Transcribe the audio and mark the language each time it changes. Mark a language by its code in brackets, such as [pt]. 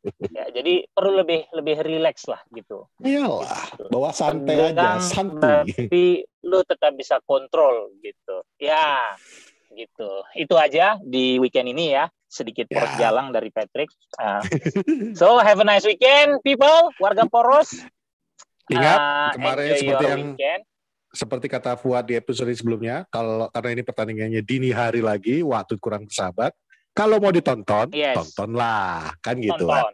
[id] Ya, jadi perlu lebih rileks lah gitu. Iyalah, bawa santai aja, santuy. Tapi lu tetap bisa kontrol gitu. Ya, gitu. Itu aja di weekend ini ya. Sedikit poros jalang dari Patrick. [en] So, have a nice weekend, people. [id] Warga Poros. Ingat, kemarin seperti kata Fuad di episode sebelumnya, karena ini pertandingannya dini hari lagi, waktu kurang bersahabat, kalau mau ditonton, tontonlah, kan gitu.